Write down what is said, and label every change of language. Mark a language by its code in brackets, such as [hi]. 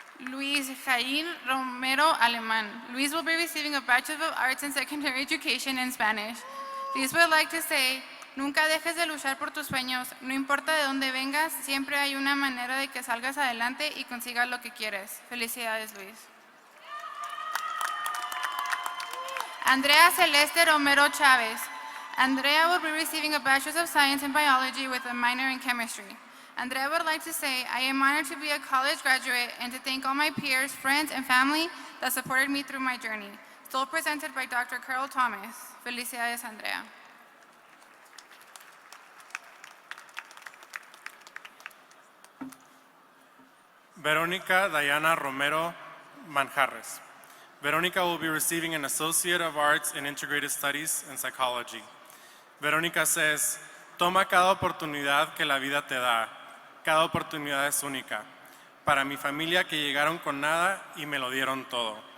[en] Luis Jair Romero Alemán. Luis will be receiving a Bachelor of Arts in Secondary Education in Spanish. [es] Luis [en] would like to say, [es] nunca dejes de luchar por tus sueños. No importa de dónde vengas, siempre hay una manera de que salgas adelante y consigas lo que quieres. Felicidades, Luis. [en] Andrea Celeste Romero Chavez. Andrea will be receiving a Bachelor's of Science in Biology with a minor in Chemistry. Andrea would like to say, I am honored to be a college graduate and to thank all my peers, friends, and family that supported me through my journey. Stole presented by Dr. Carol Thomas. [es] Felicidades, [en] Andrea. Veronica Diana Romero Manjarres. Veronica will be receiving an Associate of Arts in Integrated Studies and Psychology. [es] Veronica [en] says, [es] toma cada oportunidad que la vida te da. Cada oportunidad es única. Para mi familia que llegaron con nada y me lo dieron todo.